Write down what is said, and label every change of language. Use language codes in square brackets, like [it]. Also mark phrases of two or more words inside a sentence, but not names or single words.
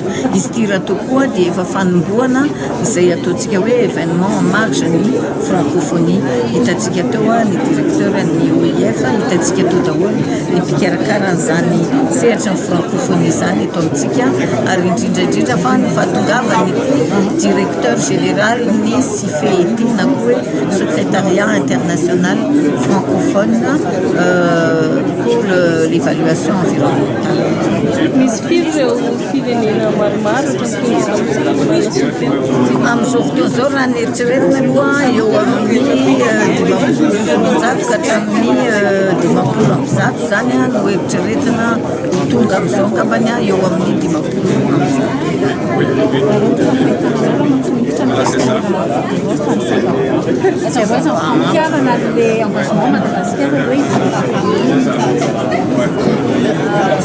[mg] Izy ty raha tokoa dia efa fanomboana izay ataontsika hoe [fr] événement en marge [mg] ny francophonie. Hitantsika teo ny directeur ny OIF, hitantsika teo daholo ny mpikarakara an'izany sehatra ny francophonie zany eto amintsika ary indrindra fa ny fahatongavany [fr] directeur général [mg] ny CFET na koa hoe [fr] secrétariat international francophone pour l'évaluation environnementale. [mg] Misy firy ireo firenena maromaro Amin'izao fotoana izao raha ny eritreretina aloha eo amin'ny 20 ka hatramin'ny 20 zany no eritreretina ho tonga amin'izao angambany eo amin'ny 20.